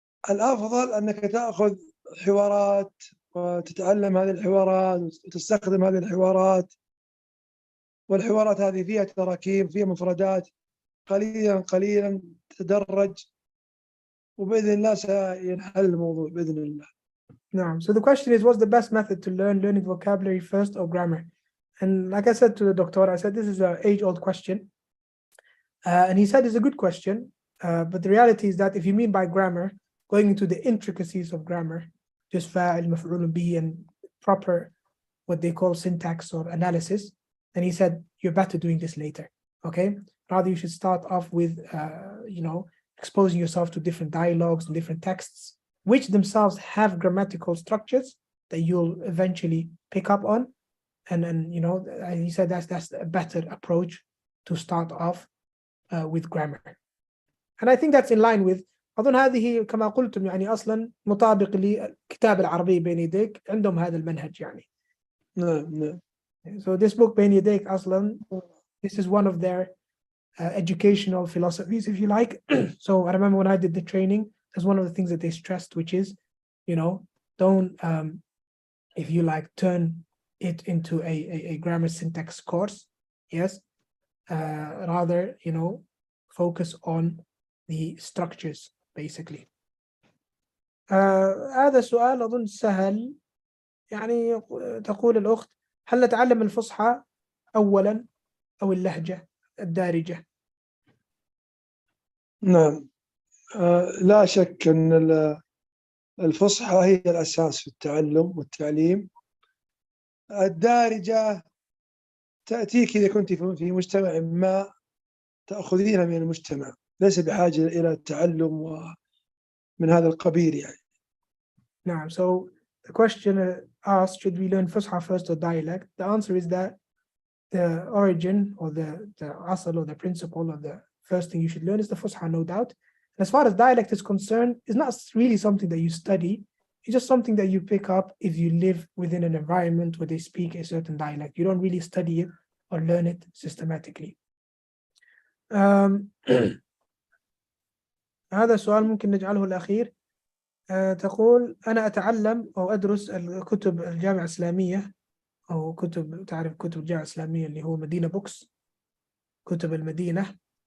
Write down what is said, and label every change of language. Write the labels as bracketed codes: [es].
[ar] الأفضل أنك تأخذ حوارات وتتعلم هذه الحوارات وتستخدم هذه الحوارات، والحوارات هذه فيها تراكيب فيها مفردات، قليلا قليلا تتدرج، وبإذن الله سينحل الموضوع بإذن الله. نعم. [en] So the question is, what's the best method to learning vocabulary first or grammar? And like I said to the doctor, I said this is an age-old question. And he said it's a good question. But the reality is that if you mean by grammar, going into the intricacies of grammar, just فاعل مفعول به and proper what they call syntax or analysis, then he said you're better doing this later. Okay, rather you should start off with exposing yourself to different dialogues and different texts, which themselves have grammatical structures that you'll eventually pick up on. And he said that's a better approach to start off with grammar. And I think that's in line with [ar] أظن هذه كما قلتم يعني أصلا مطابق لكتاب العربي بين يديك، عندهم هذا المنهج يعني. نعم. [en] So this book [ar] بين يديك أصلا, [en] this is one of their educational philosophies, if you like. So I remember when I did the training, that's one of the things that they stressed, which is, don't, if you like, turn it into a grammar syntax course. Yes. Rather, focus on the structures, basically. [ar] هذا سؤال أظن سهل. يعني تقول الأخت هل نتعلم الفصحى أولا أو اللهجة الدارجة؟ نعم. لا شك أن الفصحى هي الأساس في التعلم والتعليم. الدارجة تأتيك إذا كنت في مجتمع ما تأخذينها من المجتمع، ليس بحاجة إلى التعلم ومن هذا القبيل يعني. نعم. [en] So the question asked, should we learn Fusha first or dialect? The answer is that the origin or the asal or the principle or the first thing you should learn is the Fusha, no doubt. And as far as dialect is concerned, it's not really something that you study. It's just something that you pick up if you live within an environment where they speak a certain dialect. You don't really study it or learn it systematically. [ar] هذا السؤال ممكن نجعله الأخير. تقول أنا أتعلم أو أدرس الكتب الجامعة الإسلامية أو تعرف كتب الجامعة الإسلامية اللي هو مدينة بوكس، كتب المدينة.